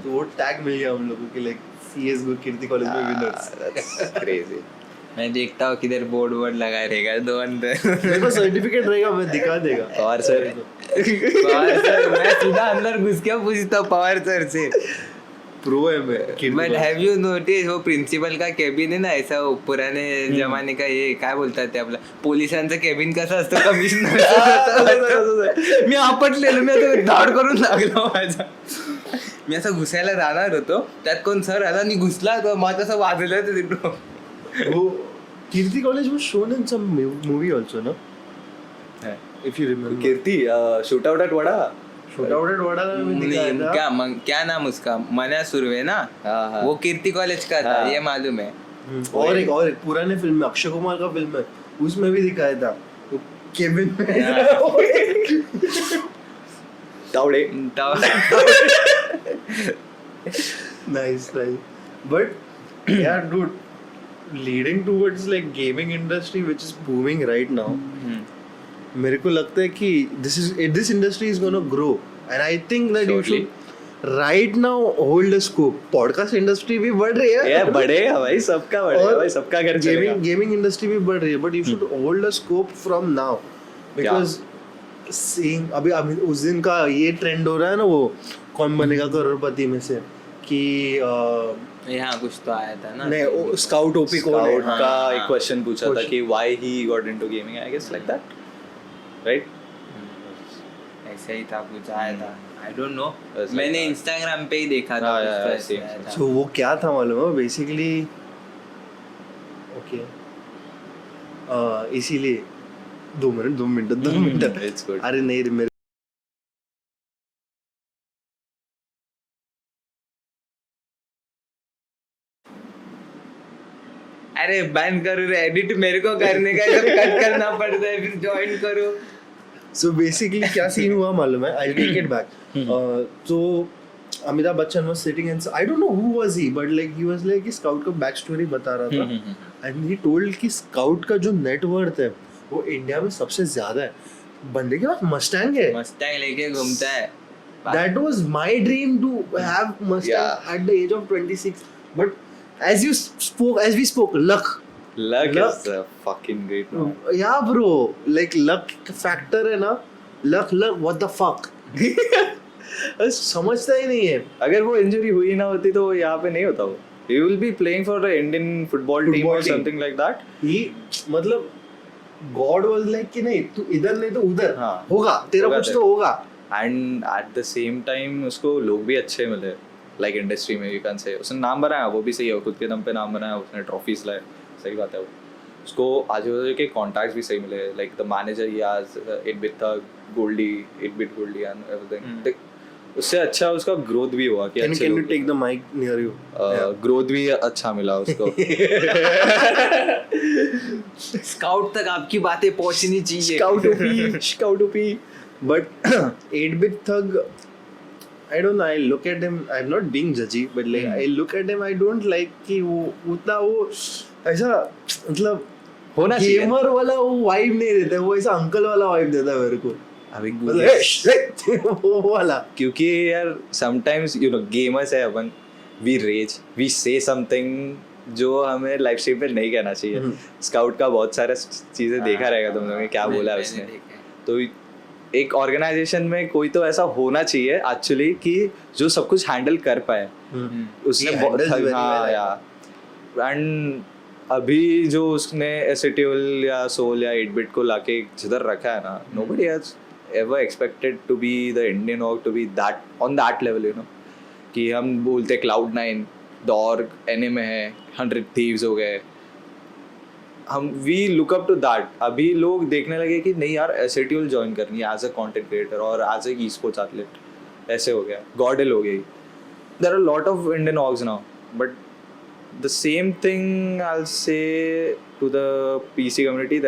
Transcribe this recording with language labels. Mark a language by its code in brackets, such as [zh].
[hi] तो वो टैग मिल गया हम लोगों के लाइक CSGO कीर्ति कॉलेज में विनर्स. [en] Crazy. [hi] मैं देखता हूँ किधर बोर्ड वोर्ड लगा रहेगा दो अंदर. मेरे पास सर्टिफिकेट रहेगा, मैं दिखा देगा. पवार सर मैं सीधा अंदर घुस के पूछता हूँ पवार सर से. प्रो है मैं. [en] but have you notice [hi] वो प्रिन्सिपल का केबिन [mr] आहे ना, [hi] ऐसा पुराने जमाने का [mr] हे काय बोलतात ते आपलं पोलिसांचं केबिन कसं असतं, कमिशनर. मी आपटलेलो, मी आता धाड करून लागलो माझा. मी असं घुसायला राहणार होतो, त्यात कोण सर आला आणि घुसला, तर मग तसं वाजलं ते तिकडं. [en] वो Kirti college was shown in some movie also, no? If you remember. [hi] Kirti shoot out at vada. छोटा वड़ा में दिखाया था. क्या नाम उसका, मना सुरवे ना. हाँ. वो कीर्ति कॉलेज का था, ये मालूम है. और एक पुराने फिल्म में अक्षय कुमार का फिल्म है, उसमें भी दिखाया था वो केबिन में. Tawde. [en] Nice. But yeah, dude, leading towards like gaming industry which is booming right now. [hi] मेरे को लगता है कि [en] this industry is gonna grow and I think that you should right now hold a scope. [hi] Podcast industry भी बढ़ रही है. ये बढ़ेगा भाई, सबका बढ़ेगा भाई, सबका घर चलेगा. Gaming industry भी बढ़ रही है, [en] but you should hold a scope from now because seeing [hi] अभी उस दिन का ये ट्रेंड हो रहा है ना, वो कौन बनेगा करोड़पति में से कि यहाँ कुछ तो आया था ना. नहीं, स्काउट ओपी स्काउट कोड का एक क्वेश्चन पूछा था कि [en] why he got into gaming, I guess like that, right? [hi] ऐसा ही था, कुछ आया था. [en] I don't know, Like [hi] मैंने [en] that. [hi] इंस्टाग्राम पे ही देखा था. हाँ, कुछ तो [en] yeah, [hi] ऐसे [en] same. [hi] आया था. सो वो क्या था मालूम है बेसिकली. ओके इसीलिए 2 मिनट. [en] It's good. [hi] अरे नहीं रे मेरे अरे बैन करो रे, एडिट मेरे को करने का, जब कट करना पड़ता है फिर ज्वाइन करो. सो बेसिकली क्या सीन हुआ मालूम है, [en] I take it back. [hi] तो Amitabh Bachchan [en] was sitting and I don't know who was he, but like he was like [hi] कि स्काउट का बैक स्टोरी बता रहा था [en] and he told [hi] कि स्काउट का जो नेटवर्थ है वो इंडिया में सबसे ज्यादा है. बंदे के पास मस्टैंग है. मस्टैंग लेके घूमता है [en] that was my dream to have Mustang Yeah. at the age of 26. But as we spoke, luck. Luck Luck. is fucking great. Man. Yeah, bro. [hi] Like luck factor है ना. [en] Luck. What the fuck? [hi] समझता ही नहीं है. अगर वो injury हुई ना होती तो वो यहाँ पे नहीं होता वो. [en] He will be playing for the Indian football team Football or team. something like that. [hi] He मतलब [en] God was like [hi] कि नहीं तू इधर नहीं तो उधर हाँ. होगा तेरा होगा कुछ तेरा. तो होगा. [en] And at the same time [hi] उसको लोग भी अच्छे मिले. [en] Like [hi] इंडस्ट्री में [en] you can say. [hi] उसने नाम बनाया वो भी सही है. खुद के दम पे नाम बनाया. उसने ट्रॉफीज लाए. सही बात है वो. उसको आजू बाजू के कॉन्टैक्ट्स भी सही मिले. [en] Like the manager he has, 8-bit था, Goldie, 8-bit Goldie and everything. [hi] उससे अच्छा उसका ग्रोथ भी हुआ कि [en] Can you take the mic near you? [hi] Growth भी अच्छा मिला उसको. स्काउट तक आपकी बातें पहुंचनी चाहिए. [en] Scout OP. But 8-bit thug, I don't know. I look at him. I'm not being judgy, but like I look at him. I don't like [hi] कि वो उतना वो ऐसा मतलब होना चाहिए. गेमर वाला वो वाइब नहीं देता. वो ऐसा अंकल वाला वाइब देता है मेरे को. अभी मतलब वो वाला. क्योंकि यार [en] sometimes you know [hi] गेमर्स है अपन. [en] we rage, we say something [hi] जो हमें लाइव स्ट्रीम पे नहीं कहना चाहिए. स्काउट का बहुत सारा चीजें देखा रहेगा तुम लोगों ने क्या बोला है उसने. तो एक ऑर्गेनाइजेशन में कोई तो ऐसा होना चाहिए एक्चुअली कि जो सब कुछ हैंडल कर पाए. उसने [en] He [hi] बहुत [en] handles very [hi] हाँ [en] well, [hi] यार. [en] and [hi] अभी जो उसने एसेट्यूल या सोल या 8-bit को लाके जिधर रखा है ना, [en] Nobody has ever expected to be the Indian org to be that on that level you know. [hi] कि हम बोलते Cloud9 द ऑर्ग एनए में है, 100 थीव्स हो गए. हम [en] We look up to that. [hi] अभी लोग देखने लगे कि नहीं यार एसेट्यूल ज्वाइन करनी है [en] as a content creator [hi] और [en] As a esports athlete. [hi] ऐसे हो गया. गॉडल हो गई. [en] There are lot of Indian orgs now but the same thing I'll say to the PC community.